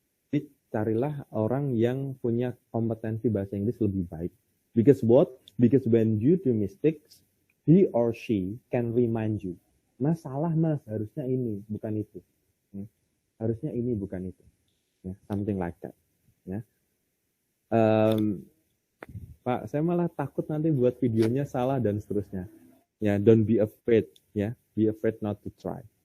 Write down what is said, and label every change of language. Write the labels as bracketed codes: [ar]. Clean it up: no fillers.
[id] Jadi carilah orang yang punya kompetensi bahasa Inggris lebih baik. [en] Because what? Because when you do mistakes, he or she can remind you. [id] Mas, salah mas, harusnya ini, bukan itu. Harusnya ini, bukan itu. Ya, [en] something like that. [id] Ya. Pak, saya malah takut nanti buat videonya salah dan seterusnya. [en] Ya, don't be afraid, ya. Be afraid not to try.